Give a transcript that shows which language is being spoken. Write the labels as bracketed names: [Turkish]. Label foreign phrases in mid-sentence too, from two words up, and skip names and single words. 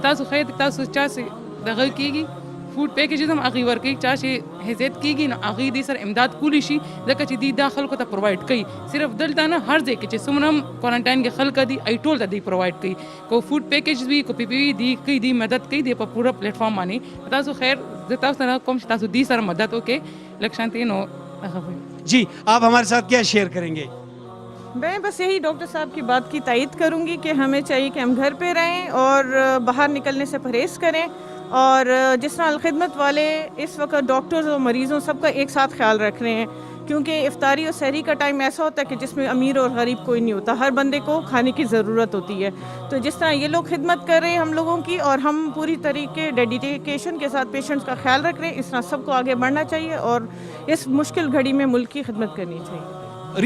[Pashto] تاسو خیر تاسو چا دغه کېږي [English] food packages [Pashto] هم هغې ورکوي چا چې حیثیت کېږي نو هغې دې سره امداد کولی شي ځکه چې دوی دا خلکو ته پرووایډ کوي صرف دلته نه هر ځای کې چې څومره هم کوارنټاین کې خلک دي ای ټول ته دوی پرووایډ کوي کو [English] food package [Pashto] وي کو PPE دی کوي دی مدد کوي دی په پوره پلیټ فارم باندې. تاسو خیر زه تاسو سره کوم چې تاسو دې سره مدد وکړئ لږ شانتي نو [Urdu] جی آپ ہمارے ساتھ کیا شیئر کریں گے؟ میں بس یہی ڈاکٹر صاحب کی بات کی تائید کروں گی کہ ہمیں چاہیے کہ ہم گھر پہ رہیں اور باہر نکلنے سے پرہیز کریں اور جس طرح الخدمت والے اس وقت ڈاکٹرز اور مریضوں سب کا ایک ساتھ خیال رکھ رہے ہیں، کیونکہ افطاری اور سحری کا ٹائم ایسا ہوتا ہے کہ جس میں امیر اور غریب کوئی نہیں ہوتا، ہر بندے کو کھانے کی ضرورت ہوتی ہے. تو جس طرح یہ لوگ خدمت کر رہے ہیں ہم لوگوں کی، اور ہم پوری طریقے ڈیڈیکیشن کے ساتھ پیشنٹس کا خیال رکھ رہے ہیں، اس طرح سب کو آگے بڑھنا چاہیے اور اس مشکل گھڑی میں ملک کی خدمت کرنی چاہیے.